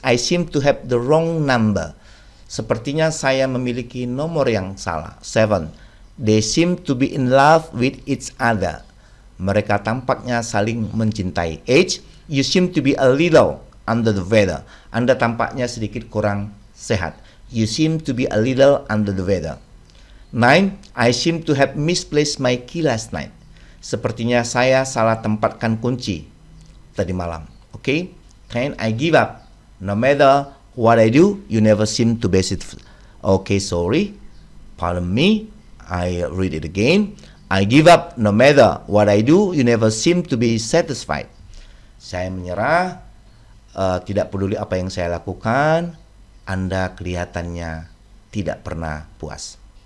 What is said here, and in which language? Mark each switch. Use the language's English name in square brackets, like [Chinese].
[English] I seem to have the wrong number. [Indonesian] Sepertinya saya memiliki nomor yang salah. [English] 7. They seem to be in love with each other. [Indonesian] Mereka tampaknya saling mencintai. [English] 8. You seem to be a little under the weather. [Indonesian] Anda tampaknya sedikit kurang sehat. [English] You seem to be a little under the weather. 9. I seem to have misplaced my key last night. [Indonesian] Sepertinya saya salah tempatkan kunci tadi malam. [English] Okay. 10. I give up. No matter what I do, you never seem to be satisfied. Okay, sorry. Pardon me. I read it again. I give up. No matter what I do, you never seem to be satisfied. [Indonesian] Saya menyerah. Tidak peduli apa yang saya lakukan, Anda kelihatannya tidak pernah puas.